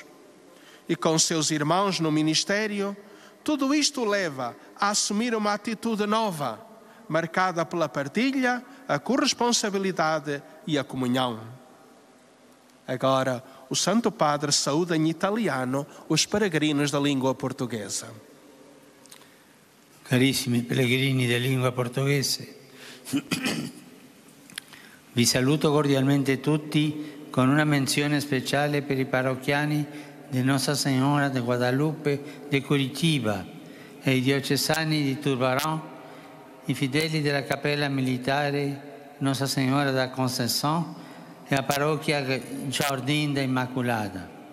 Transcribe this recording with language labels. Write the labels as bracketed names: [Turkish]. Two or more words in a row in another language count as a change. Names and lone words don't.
[Portuguese] E com seus irmãos no ministério, tudo isto leva a assumir uma atitude nova, marcada pela partilha, a corresponsabilidade e a comunhão. Agora, o Santo Padre saúda em italiano os peregrinos da língua portuguesa. [Italian] Carissimi pellegrini di lingua portoghese, vi saluto cordialmente tutti con una menzione speciale per i parrocchiani di Nostra Signora di Guadalupe di Curitiba e i diocesani di Turbarão, i fedeli della Cappella Militare Nostra Signora da Conceição e la parrocchia Jardim da Immaculata.